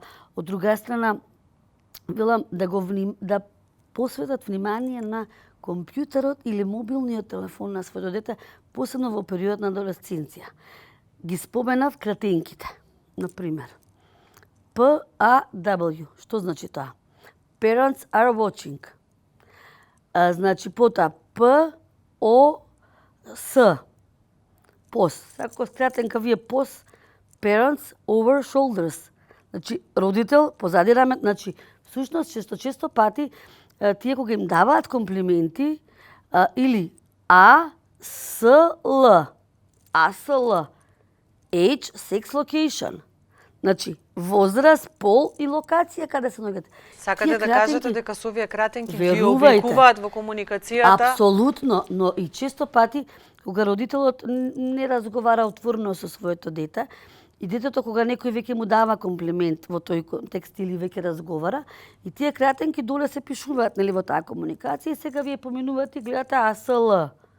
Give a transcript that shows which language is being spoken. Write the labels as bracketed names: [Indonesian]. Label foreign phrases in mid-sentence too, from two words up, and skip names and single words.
[Macedonian] Од друга страна, велам да посветат внимание на компјутерот или мобилниот телефон на своето дете, посебно во период на адолесценција. Ги споменав кратенките, например. PAW, што значи тоа? [English] Parents are watching. [Macedonian] Значи потоа POS. POS. Ако скратенка вие POS, [English] parents over shoulders. [Macedonian] Значи родител позади раме, значи всушност често пати тие кога им даваат комплименти или ASL, [English] age, sex, location. [Macedonian] Значи возраст, пол и локација каде се наоѓате. Сакате да кажете дека со овие кратенки ви облекуваат во комуникацијата? Апсолутно, но и често пати кога родителот не разговара отворено со своето дете, и детето кога некој веќе му дава комплимент во тој контекст или веќе разговара, и тие кратенки доле се пишуваат нели во таа комуникација и сега вие поминувате и гледате ASL.